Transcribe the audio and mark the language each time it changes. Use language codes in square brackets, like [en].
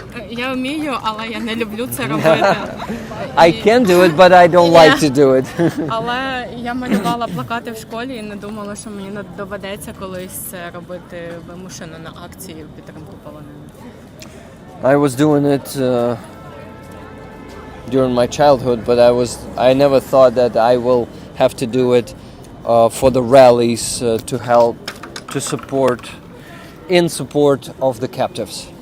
[uk] Я вмію, але я не люблю це робити. [en] I can do it, but I don't like to do it. [uk] Але я малювала плакати в школі і не думала, що мені доведеться колись це робити вимушено на акції в підтримку полонених. [en] I was doing it during my childhood, but I never thought that I will have to do it for the rallies to help, to support, in support of the captives.